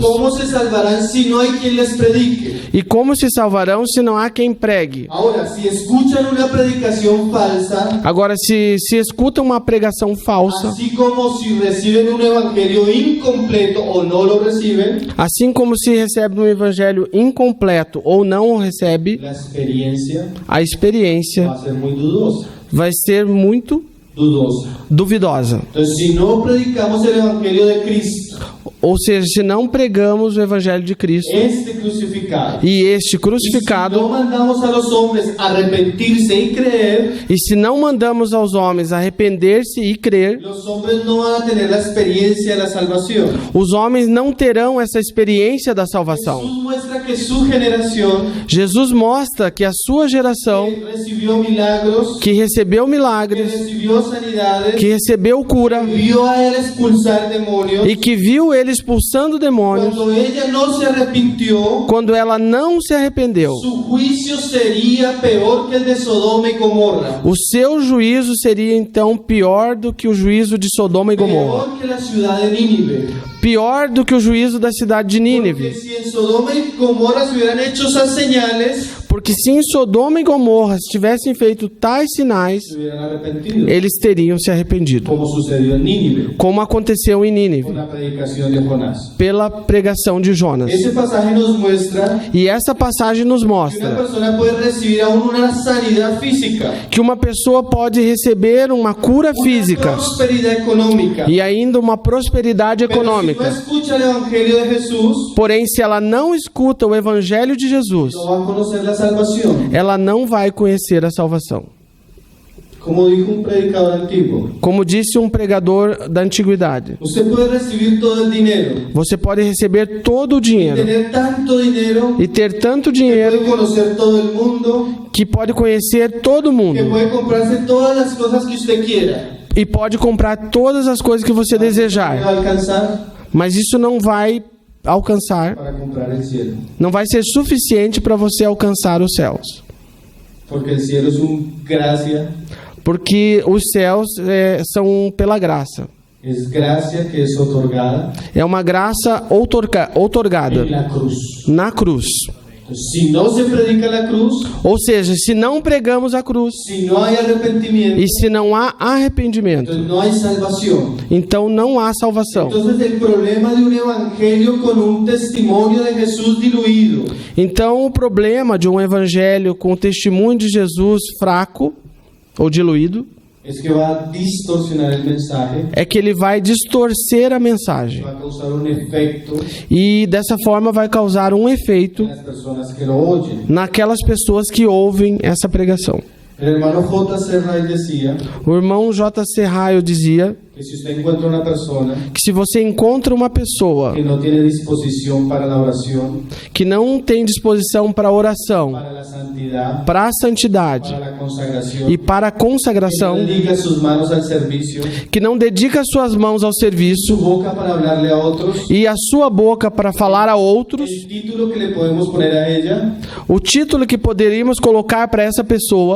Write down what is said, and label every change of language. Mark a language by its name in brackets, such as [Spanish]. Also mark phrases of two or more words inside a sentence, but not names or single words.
[Spanish] ¿Cómo se salvarán si no hay quien les predique? [Portuguese] E como se salvarão se não há quem pregue? [Spanish] Ahora, si escuchan una predicación falsa, [Portuguese] Agora, se escuta uma pregação falsa, [Spanish] así como si reciben un evangelio incompleto o no lo reciben, [Portuguese] assim como se recebe um evangelho incompleto ou não o recebe, [Spanish] la experiencia [Portuguese] a experiência [Spanish] va a ser muy dudosa. [Portuguese] vai ser muito duvidosa. [Spanish] Entonces, si no predicamos el evangelio de Cristo, [Portuguese] Ou seja, se não pregamos o evangelho de Cristo [Spanish] este crucificado, [Portuguese] e este [Spanish] y si [Portuguese] crucificado, [Spanish] no mandamos a los hombres a arrepentirse y creer, [Portuguese] e se não mandamos aos homens arrepender-se e crer, [Spanish] los hombres no van a tener la experiencia de la salvación. [Portuguese] os homens não terão essa experiência da salvação. [Spanish] Jesús muestra que su generación [Portuguese] Jesus mostra que a sua geração, [Spanish] recibió milagros, [Portuguese] que recebeu que milagres, [Spanish] recibió sanidades, [Portuguese] que recebeu cura [Spanish] vio a él expulsar demonios, [Portuguese] e que viu ele expulsando demônios, [Spanish] cuando ella no se arrepintió, [Portuguese] quando ela não se arrependeu, [Spanish] su juicio sería peor que el de Sodoma y Gomorra. [Portuguese] o seu juízo seria então pior do que o juízo de Sodoma e Gomorra. [Spanish] Peor que la ciudad de Nínive. [Portuguese] Pior do que o juízo da cidade de [Spanish] Porque [Portuguese] Nínive. [Spanish] si en Sodoma y Gomorra se hubieran hecho esas señales, [Portuguese] Porque se em Sodoma e Gomorra tivessem feito tais sinais, [Spanish] se hubieran arrepentido. [Portuguese] eles teriam se arrependido. [Spanish] Como sucedió en Nínive, [Portuguese] Como aconteceu em [Spanish] con [Portuguese] Nínive, [Spanish] la predicación de Jonás. [Portuguese] pela pregação de Jonas. [Spanish] Ese pasaje nos muestra [Portuguese] E essa passagem nos [Spanish] que una [Portuguese] mostra [Spanish] persona puede recibir aún una sanidad física, [Portuguese] que uma pessoa pode receber uma cura [Spanish] una [Portuguese] física [Spanish] prosperidad económica. [Portuguese] e ainda uma prosperidade [Spanish] Pero si no [Portuguese] econômica. [Spanish] escucha el evangelio de Jesús, [Portuguese] Porém, se ela não escuta o evangelho de Jesus, [Spanish] no va a conocer la salvación. [Portuguese] ela não vai conhecer a salvação. [Spanish] Como dijo un predicador antiguo, [Portuguese] Como disse um pregador da antiguidade, [Spanish] usted puede recibir todo el dinero, [Portuguese] você pode receber todo o dinheiro [Spanish] tener tanto dinero, [Portuguese] e ter tanto [Spanish] que [Portuguese] dinheiro [Spanish] puede conocer todo el mundo, [Portuguese] que pode conhecer todo [Spanish] que [Portuguese] mundo [Spanish] puede comprarse todas las cosas que usted quiera. [Portuguese] e pode comprar todas as coisas que você [Spanish] No [Portuguese] desejar, [Spanish] va a alcanzar [Portuguese] mas isso não vai alcançar, [Spanish] para comprar el cielo. [Portuguese] não vai ser suficiente para você alcançar os céus. [Spanish] Porque el cielo es una gracia, [Portuguese] Porque os céus são pela graça. [Spanish] es gracia que es otorgada [Portuguese] É uma graça outorgada [Spanish] en la cruz. [Portuguese] na cruz. [Spanish] Si no se predica la cruz, [Portuguese] Ou seja, se não pregamos a cruz [Spanish] si no hay arrepentimiento, [Portuguese] e se não há arrependimento, [Spanish] entonces no hay salvación. [Portuguese] então não há salvação. [Spanish] Entonces el problema de un evangelio con un testimonio de Jesús diluido [Portuguese] Então o problema de um evangelho com o testemunho de Jesus fraco ou diluído [Spanish] es que va a distorsionar el mensaje, [Portuguese] é que ele vai distorcer a mensagem [Spanish] va a causar un efecto [Portuguese] e dessa forma vai causar um efeito [Spanish] en las personas que lo oyen. [Portuguese] naquelas pessoas que ouvem essa pregação. [Spanish] El hermano J.C. Ray decía [Portuguese] O irmão J.C. Ryle dizia [Spanish] que si usted encuentra una persona [Portuguese] que se você encontra uma pessoa [Spanish] que no tiene disposición para la oración, [Portuguese] que não tem disposição para a oração, [Spanish] para la santidad, [Portuguese] para a santidade [Spanish] para la consagración, [Portuguese] e para a [Spanish] que no [Portuguese] consagração, [Spanish] dedica sus manos al servicio, [Portuguese] que não dedica suas mãos ao [Spanish] su [Portuguese] serviço [Spanish] boca para hablarle a otros, [Portuguese] e a sua boca para falar a outros, [Spanish] el título que le podemos poner a ella [Portuguese] o título que poderíamos colocar para essa pessoa